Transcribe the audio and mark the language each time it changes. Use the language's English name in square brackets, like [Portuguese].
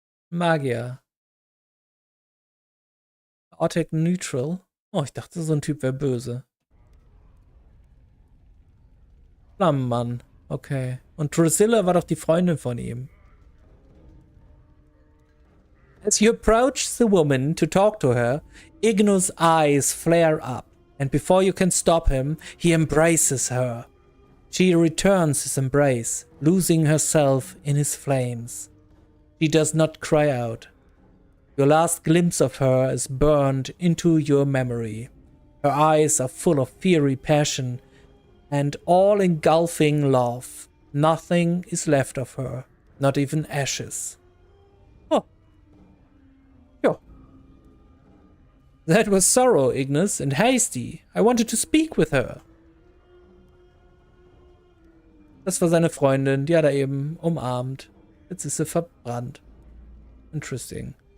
[German] Magier. Chaotic Neutral. Oh, ich dachte, so ein Typ wäre böse. Flammenmann. Okay. Und Drusilla war doch die Freundin von ihm. [English] As you approach the woman to talk to her, Ignus' eyes flare up, and before you can stop him, he embraces her. She returns his embrace, losing herself in his flames. She does not cry out. Your last glimpse of her is burned into your memory. Her eyes are full of fiery passion and all-engulfing love. Nothing is left of her, not even ashes. Oh. Yeah. That was sorrow, Ignus, and hasty. I wanted to speak with her. [German] Das war seine Freundin, die hat er eben umarmt. Jetzt ist sie verbrannt. [English] Interesting.